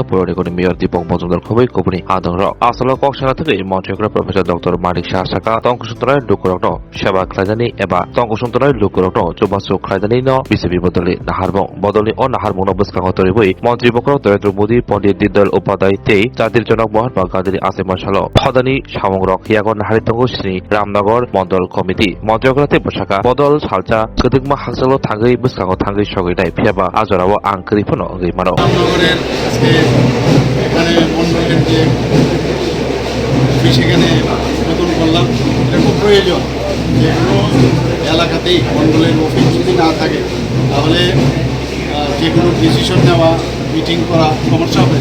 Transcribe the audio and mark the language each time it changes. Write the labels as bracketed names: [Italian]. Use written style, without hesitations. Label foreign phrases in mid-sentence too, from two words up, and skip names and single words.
[Kok Borok] पौर निगमनि मेयर दीपक मजुमदार खबै कुपनि आदंर आसलो कक्सना थेकै मन्त्रियकरा प्रफेसर डक्टर मारिशा साका तंकुसुन्तराय लुकुरकनो सेवा खालायनानै एबा तंकुसुन्तराय लुकुरकनो जुबासु खालायनानै न बिजेपि बदलनि अ नाहारबं बस्कांग तरिबै मन्त्रि बकर नरेन्द्र मोदी पण्डित दीनदयाल उपाध्याय ते जातिर जनक महात्मा गान्धीनि आसेमा सालो फदानि सामंग्रक हियागन हारितंगु श्री रामनगर मण्डल कमिटि मन्त्रियकराते बसाका बदल सालचा गदुगमा हांसलो थांगै बस्कांग थांगै सगैनाय फियाबा आजराव आंकरिफोनो गै मानो [Bangla] রামনগরের আজকে এখানে মন্ডলের যে অফিস এখানে নতুন করলাম এটা খুব প্রয়োজন। যেগুলো এলাকাতেই মন্ডলের অফিস যদি না থাকে তাহলে যে কোনো ডিসিশন নেওয়া মিটিং করা সমস্যা হবে।